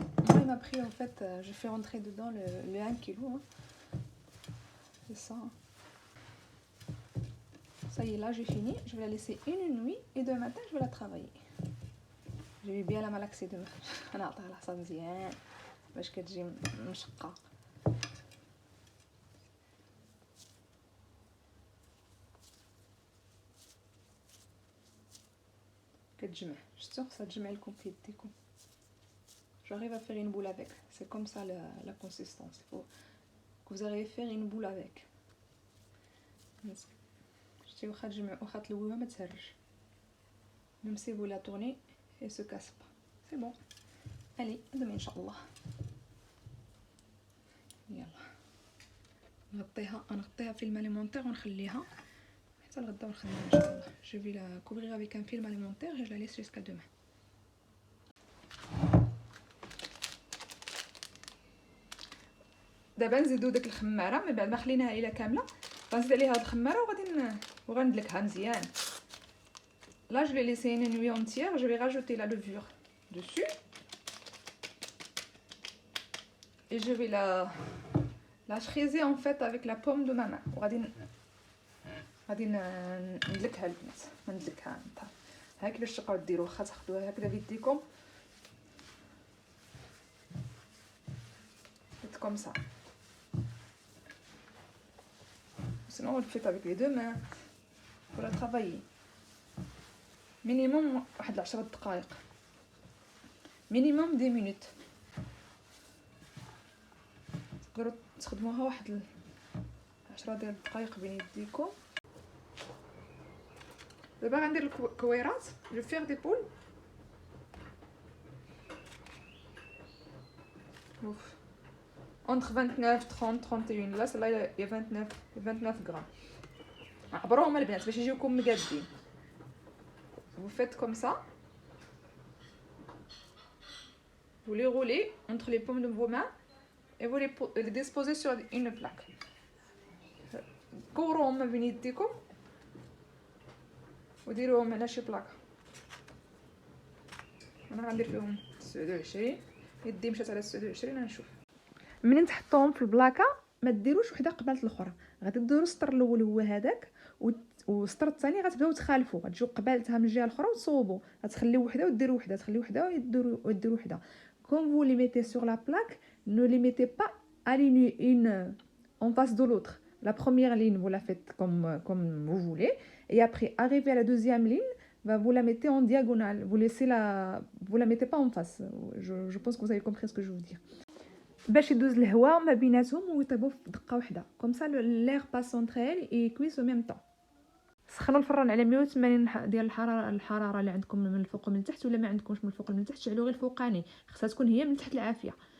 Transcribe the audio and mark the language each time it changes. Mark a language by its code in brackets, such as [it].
[fr] Moi, il m'a pris en fait, j'ai fait rentrer dedans le 1 kg. Hein. C'est ça. Ça y est, là j'ai fini. Je vais la laisser une nuit et demain matin je vais la travailler. Je vais bien la malaxer demain. [ar] أنا أعطيها العصا مزيان باش كتجي مشقة. كتجمع شفتوا خصها تجمع لكم في يديكم. [fr] J'arrive à faire une boule avec. C'est comme ça la consistance. Il faut que vous arrivez à faire une boule avec. [ar] شتي واخا تجمع واخا تلويوها ما تهرش. [fr] Même si vous la tournez, elle se casse pas. C'est bon. Allez, demain [ar] إن شاء الله. يلا. نغطيها فيلم alimentaire ونخليها حتى الغدا ونخدمها إن شاء الله. [fr] Je vais la couvrir avec un film alimentaire et je la laisse jusqu'à demain. [ar] دابا نزيدو داك الخماره من بعد ما خليناها الى كامله غنزيد عليها هاد الخماره وغندلكها مزيان. [fr] Là je vais laisser une nuit entière, je vais rajouter la levure dessus et je vais la fraiser en fait avec la paume de ma main. [ar] غادي ندلكها البنات ندلكها ها كيفاش تبقاو ديروا واخا تاخذوها هكذا بيديكم [fr] comme ça. Sinon on le fait avec les deux mains pour la travailler. [ar] Minimum واحد 10 دقائق. [fr] Minimum 10 minutes. [ar] تقدروا تخدموها واحد 10 ديال الدقائق بين يديكم. دابا غندير الكويرات. [fr] Je vais faire des boules. Ouf. Entre 29, 30, 31. Là, celle-là, il y a 29 grammes. [ar] عبروهم البنات باش يجيوكم مقادين. [fr] Vous faites comme ça. Vous les roulez entre les paumes de vos mains et vous les disposez sur une plaque. [ar] كوروهم ما بين يديكم وديروهم على شي بلاكه. انا غندير فيهم 29 يدي مشات على 29. غنشوف منين تحطوهم في البلاكه ما ديروش وحده قبالة الاخرى، غادي ديروا السطر الاول هو هذاك والسطر الثاني غتبداو تخالفوا، غتجيو قبالتها من الجهه الاخرى وتصوبوا، غتخليو وحده وديروا وحده، تخليو وحده وديروا وحده. [fr] Quand vous les mettez sur la plaque, ne les mettez pas alignés une en face de l'autre. La première ligne, vous la faites comme vous voulez. Et après, arrivé à la deuxième ligne, bah, vous la mettez en diagonale. Vous la mettez pas en face. Je pense que vous avez compris ce que je veux dire. [ar] باش يدوز الهواء ما بيناتهم ويطيبوا في دقه واحده [fr] كوم سا لير باس اونتر ايل اي كويس او ميم طون. [ar] سخنوا الفران على 180 ديال الحراره اللي عندكم من الفوق ومن التحت، ولا ما عندكمش من الفوق ومن التحت شعلوا غير الفوقاني، خصها تكون هي من تحت العافيه.